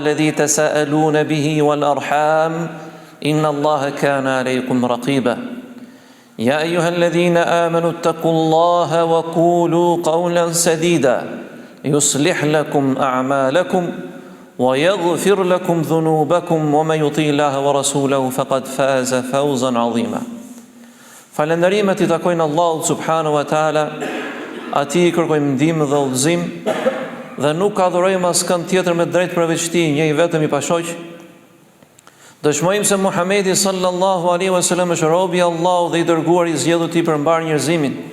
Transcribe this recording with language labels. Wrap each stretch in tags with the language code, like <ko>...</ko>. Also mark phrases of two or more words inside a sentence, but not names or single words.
<ar>الذي تساءلون به والأرحام إن الله كان عليكم رقيبا يا أيها الذين آمنوا اتقوا الله وقولوا قولا سديدا يصلح لكم أعمالكم ويغفر لكم ذنوبكم ومن يطيع الله ورسوله فقد فاز فوزا عظيما</ar> <sq>Falënderimet I takojnë Allahut</sq> <ar>سبحانه وتعالى,</ar> <sq>atij kërkojmë ndihmë dhe udhëzim dhe nuk ka adhurojmë askënd tjetër me drejt përveç Tij, njëri vetëm I pashoq. Dëshmojmë se Muhamedi</sq> <ar>صلى الله عليه وسلم</ar> <sq>është robi I Allahut dhe I dërguar I zgjedhur I përmbar njerëzimin.</sq>